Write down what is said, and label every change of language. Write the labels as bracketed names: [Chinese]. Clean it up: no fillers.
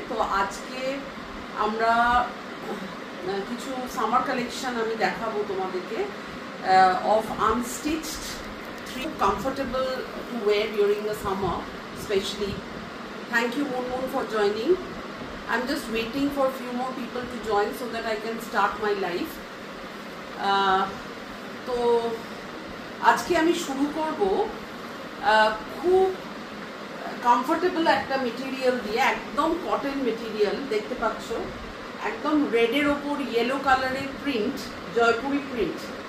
[Bangla] তো আজকে আমরা কিছু সামার কালেকশন আমি দেখাবো তোমাদেরকে [English] of unstitched, comfortable to wear during the summer especially. Thank you Moon for joining. I'm just waiting for a few more people to join so that I can start my live. [Bangla] তো আজকে আমি শুরু করব খুব comfortable একটা material দিয়ে, একদম cotton material, দেখতে পাচ্ছ একদম রেডের ওপর ইয়েলো কালারের প্রিন্ট, জয়পুরি প্রিন্ট।